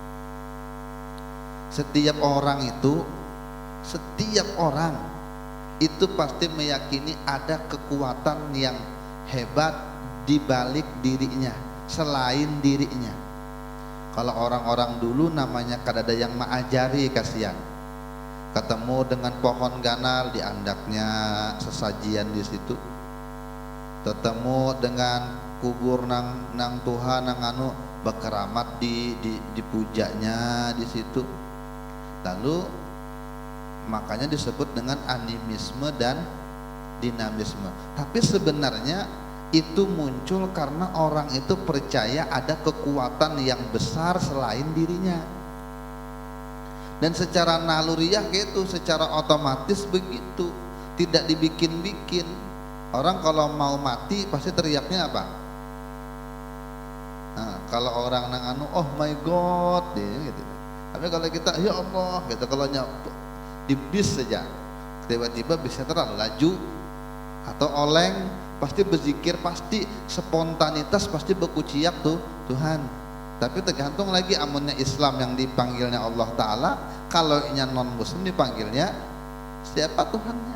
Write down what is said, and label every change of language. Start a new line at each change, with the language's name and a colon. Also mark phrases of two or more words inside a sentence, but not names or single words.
Indonesian: Setiap orang itu pasti meyakini ada kekuatan yang hebat di balik dirinya, selain dirinya. Kalau orang-orang dulu namanya kadada yang ma'ajari, kasihan. Ketemu dengan pohon ganal, diandaknya sesajian di situ. Ketemu dengan kubur nang Tuhan nang anu berkeramat dipujanya di situ. Lalu makanya disebut dengan animisme dan dinamisme. Tapi sebenarnya itu muncul karena orang itu percaya ada kekuatan yang besar selain dirinya. Dan secara naluriah gitu, secara otomatis begitu, tidak dibikin-bikin. Orang kalau mau mati pasti teriaknya apa? Nah, kalau orang nang anu,
English: oh my god,
Indonesian: gitu. Tapi kalau kita,
Arabic: ya Allah,
Indonesian: gitu. Kalau di bis saja, tiba-tiba bisnya terlalu laju atau oleng, pasti berzikir, pasti spontanitas, pasti berkuciak tuh Tuhan. Tapi tergantung lagi amunnya Islam yang dipanggilnya
Arabic: Allah Ta'ala,
Indonesian: kalau nya non Muslim dipanggilnya siapa Tuhannya.